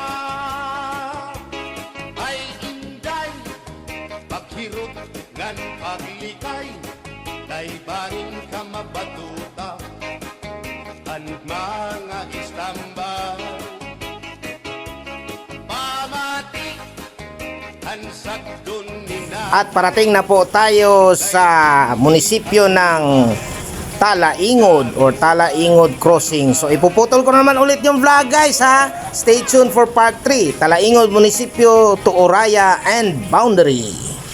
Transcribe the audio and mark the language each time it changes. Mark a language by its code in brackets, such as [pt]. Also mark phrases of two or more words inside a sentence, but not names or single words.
[war] Ay inday, paghirot ngan paglikay, kay bangin ka mabatuta, ang mga istambay. Pamati, ang sakdon nina. [tl] At parating na po tayo sa munisipyo ng Talaingod or Talaingod Crossing. So ipuputol ko naman ulit yung vlog guys [en] Stay tuned for part 3. [tl] Talaingod Munisipyo to Oraya and Boundary.